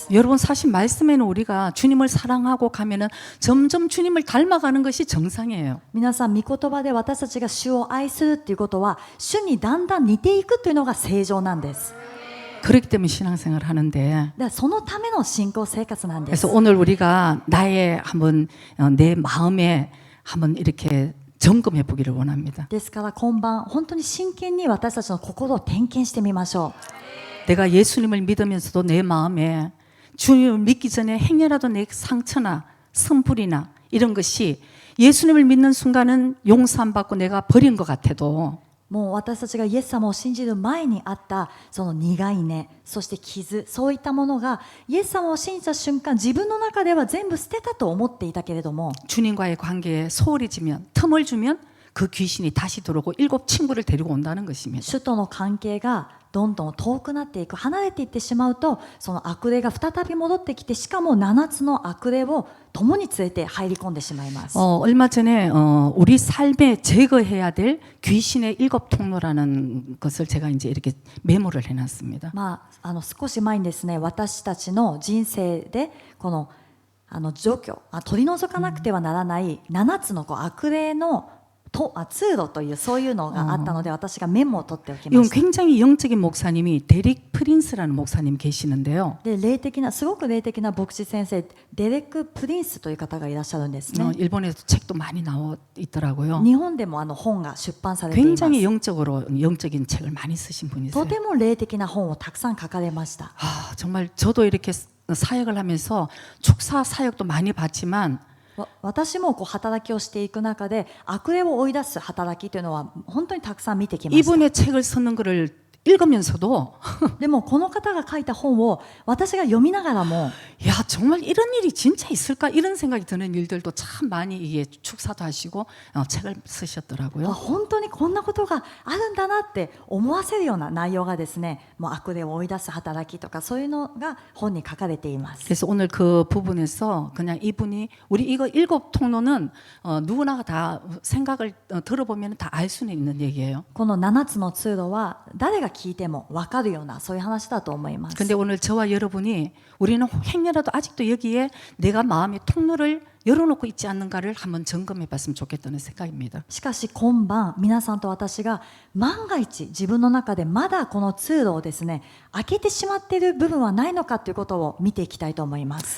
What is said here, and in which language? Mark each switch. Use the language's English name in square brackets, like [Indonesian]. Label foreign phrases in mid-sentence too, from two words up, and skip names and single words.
[Korean] 여러분 사실 말씀에는 우리가 주님을 사랑하고 가면은 점점 주님을 닮아가는 것이 정상이에요. [Japanese] 皆さん御言葉で私たちが主を愛するっていうことは、主にだんだん似ていくというのが正常なんです。 [Korean] 그렇기 때문에 신앙생활을 하는데 [Japanese] だからそのための信仰生活なんです。 [Korean] 그래서 오늘 우리가 나의 한번 내 마음에 한번 이렇게 점검해 보기를 원합니다. [Japanese] ですから今晩本当に真剣に私たちの心を点検してみましょう。 [Korean] 내가 예수님을 믿으면서도 내 마음에 주님을 믿기 전에 행여라도 내 상처나 선불이나 이런 것이 예수님을 믿는 순간은 용서 안 받고 내가 버린 것 같아도 [Japanese] もう私たちがイエス様を信じる前にあったその苦い根、そして傷、そういったものがイエス様を信じた瞬間、自分の中では全部捨てたと思っていたけれども、 [Korean] 주님과의 관계에 소홀해지면 틈을 주면 그 귀신이 다시 들어오고 7 친구를 데리고 온다는 것입니다. [Japanese] 主との関係がどんどん遠くなっていく、離れていってしまうと、その悪霊が再び戻ってきて、しかも7つの悪霊を共に連れて入り込んでしまいます。 [Korean] 얼마 전에 우리 삶에 제거해야 될 귀신의 7 통로라는 것을 제가 이제 이렇게 메모를 해놨습니다. [Japanese] 少し前にですね、私たちの人生でこの除去、取り除かなくてはならない7つの悪霊の通路というそういうのがあったので、私がメモを取っておきま [Korean] 이건 [Japanese] した。 [Korean] 굉장히 영적인 목사님이 데릭 프린스라는 목사님 계시는데요. [Japanese] で、すごく霊的な牧師先生、デレック・プリンスという方がいらっしゃるんですね。 [Korean] 일본에도 책도 많이 나와 있더라고요. [Japanese] 日本でも本が出版されています。 [Korean] 굉장히 영적인 책을 많이 쓰신 [Japanese] と [Korean] 분이세요. [Japanese] ても霊的な本をたくさん書かれました。 [Korean] 정말 저도 이렇게 사역을 하면서 축사 사역도 많이 봤지만 [Japanese] 私も働きをしていく中で悪霊を追い出す働きというのは本当にたくさん見てきました。 [Korean] 이분의 책을 쓰는 거를 읽으면서도 [Japanese] でもこの方が書いた本を私が読みながらも [Korean] 야 정말 이런 일이 진짜 있을까 이런 생각이 드는 일들도 참 많이 이게 축사도 하시고 책을 쓰셨더라고요. [Japanese] 本当にこんなことがあるんだなって思わせるような内容がですね、もう悪霊を追い出す働きとかそういうのが本に書かれています。 [Korean] 그래서 오늘 그 부분에서 그냥 이분이 우리 이거 7 통로는 누구나 다 생각을 들어보면 다 알 수는 있는 얘기예요. [Japanese] この7つの通路は誰が聞いても分かるようなそういう話だと思います。 [Korean] 근데 오늘 저와 여러분이 우리는 행여라도 아직도 여기에 내가 마음의 통로를 열어놓고 있지 않는가를 한번 점검해 봤으면 좋겠다는 생각입니다. [Japanese] しかし今晩皆さんと私が万が一自分の中でまだこの通路をですね開けてしまっている部分はないのかということを見ていきたいと思います。